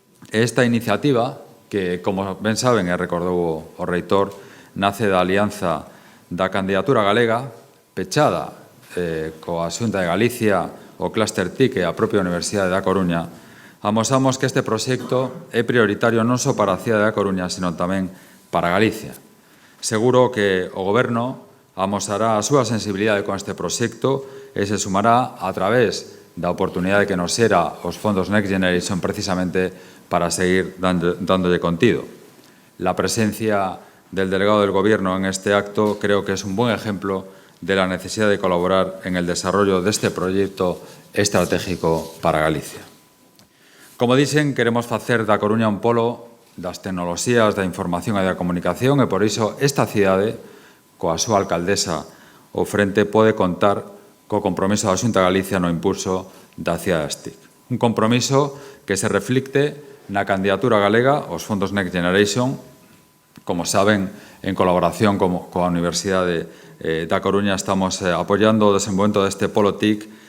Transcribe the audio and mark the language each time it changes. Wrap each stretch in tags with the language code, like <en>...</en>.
<gl>Esta iniciativa, que, como ben saben, e recordou o reitor, nace da alianza da candidatura galega, pechada coa Xunta de Galicia, o Cluster TIC e a propia Universidade da Coruña, amosamos que este proxecto é prioritario non só para a cidade da Coruña, senón tamén para Galicia. Seguro que o Goberno amosará a súa sensibilidade con este proxecto e se sumará a través da oportunidade que nos xera os fondos Next Generation precisamente para seguir dándolle contido.</gl> <es>La presencia del delegado del Gobierno en este acto creo que es un buen ejemplo de la necesidad de colaborar en el desarrollo de este proyecto estratégico para Galicia.</es> <gl>Como dicen, queremos facer da Coruña un polo das tecnoloxías da información e da comunicación e, por iso, esta cidade, coa súa alcaldesa ao frente, pode contar co compromiso da Xunta de Galicia no impulso da cidades TIC. Un compromiso que se reflicte na candidatura galega aos fondos Next Generation, como saben, en colaboración coa Universidade da Coruña, estamos apoiando o desenvolvemento deste polo TIC,</gl>